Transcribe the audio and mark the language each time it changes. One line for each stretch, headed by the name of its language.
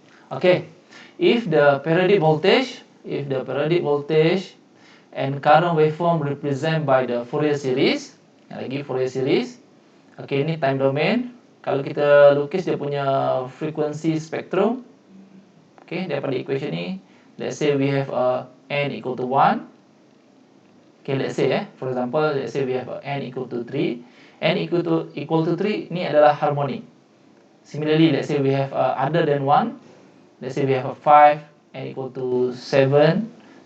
English: Okay, if the periodic voltage and current waveform represented by the Fourier series, lagi Fourier series.
Malay: Okay, ini time domain. Kalau kita lukis dia punya frequency spectrum, okay, daripada equation ni,
English: let's say we have n equal to 1. Okay, let's say for example, let's say we have n equal to 3. N equal to 3
Malay: ni adalah harmonic.
English: Similarly, let's say we have other than 1. Let's say we have a 5, n equal to 7.